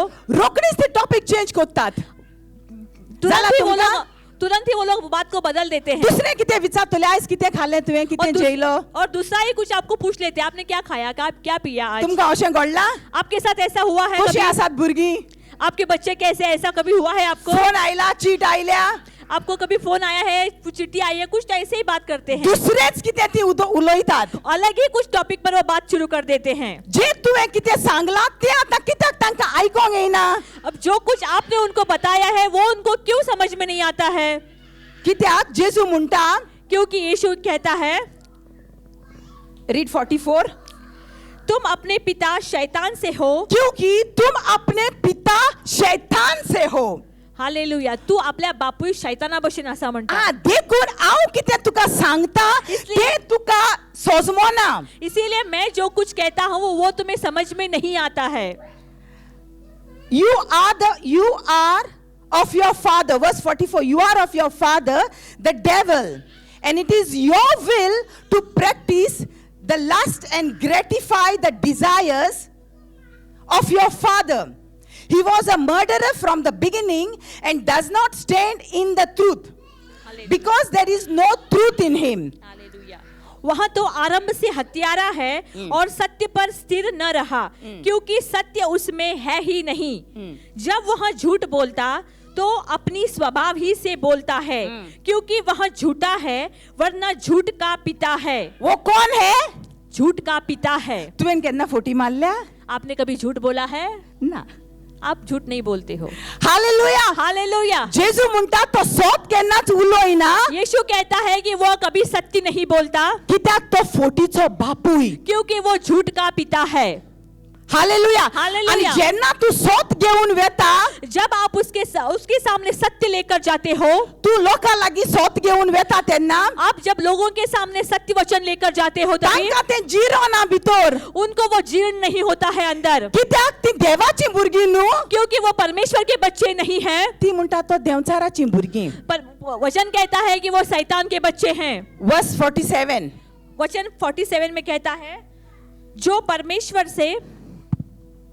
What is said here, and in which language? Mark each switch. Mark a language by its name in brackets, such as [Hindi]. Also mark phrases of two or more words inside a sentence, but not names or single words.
[Konkani] रोखडीच ते [English] topic change [Konkani] करतात. [Hindi] तुरंत ही वो लोग बात को बदल देते हैं. [Konkani] दुसरें कितें विचारतले आयज कितें खाल्लें तुवें, कितें जेयलो? [Hindi] और दूसरा ही कुछ आपको पूछ लेते हैं, आपने क्या खाया, क्या पिया आज? [Konkani] तुमकां अशें घडलां? [Hindi] आपके साथ ऐसा हुआ है [Konkani] कशें [Hindi] कभी? [Konkani] आसात भुरगीं? [Hindi] आपके बच्चे कैसे, ऐसा कभी हुआ है आपको? [Konkani] फोन आयला, चीट आयल्या, [Hindi] आपको कभी फोन आया है, चिट्ठी आई है, कुछ ऐसे ही बात करते हैं. [Konkani] दुसरेंच कितें ती उलयतात. [Hindi] अलग ही कुछ टॉपिक पर वो बात शुरू कर देते हैं. [Konkani] जे तुवें कितें सांगलां तें आतां कित्याक तांकां आयकोंक येना? [Hindi] अब जो कुछ आपने उनको बताया है वो उनको क्यों समझ में नहीं आता है? [Konkani] कित्याक? जेजू म्हणटा, [Hindi] क्योंकि यीशु कहता है, [English] रीड 44, [Hindi] तुम अपने पिता शैतान से हो. क्योंकि तुम अपने पिता शैतान से हो. हालेलुया. [Konkani] तू आपल्या बापूय शैताना भशेन आसा म्हणटा. देखून हांव कितें तुका सांगता तें तुका समजना. [Hindi] इसीलिए मैं जो कुछ कहता हूँ वो तुम्हें समझ में नहीं आता है. [English] You are of your father. Verse 44. You are of your father, the devil, and it is your will to practice the lust and gratify the desires of your father. He was a murderer from the beginning and does not stand in the truth, because there is no truth in him. [Hindi] हालेलुया. वहाँ तो आरंभ से हत्यारा है और सत्य पर स्थिर न रहा, क्योंकि सत्य उसमें है ही नहीं. जब वह झूठ बोलता तो अपनी स्वभाव ही से बोलता है, क्योंकि वह झूठा है, वरना झूठ का पिता है. वो कौन है? झूठ का पिता है. [Konkani] तुवें केन्ना फोटी मारल्या? [Hindi] आपने कभी झूठ बोला है? [Konkani] ना. [Hindi] आप झूठ नहीं बोलते हो. हालेलुया. हालेलुया. [Konkani] जेजू म्हणटा तो सोत केन्नाच उलोयना. [Hindi] यीशु कहता है कि वो कभी सत्य नहीं बोलता, [Konkani] कित्याक तो फोटीचो बापूय. [Hindi] क्योंकि वो झूठ का पिता है. हालेलुया. हालेलुया. [Konkani] आणि जेन्ना तू सोत घेऊन वेता, [Hindi] जब आप उसके सामने सत्य लेकर जाते हो, [Konkani] तू लोकां लागीं सोत घेऊन वेता तेन्ना [Hindi] आप जब लोगों के सामने सत्य वचन लेकर जाते हो तभी [Konkani] तांकां तें जिरोना भितर. [Hindi] उनको वो जीर्ण नहीं होता है अंदर, [Konkani] कित्याक ती देवाची भुरगीं न्हू. [Hindi] क्योंकि वो परमेश्वर के बच्चे नहीं हैं. [Konkani] ती म्हणटा तो देवचाराची भुरगीं. [Hindi] पर वचन कहता है कि वो शैतान के बच्चे हैं. [English] वर्स 47. [Hindi] वचन 47 में कहता है, जो परमेश्वर से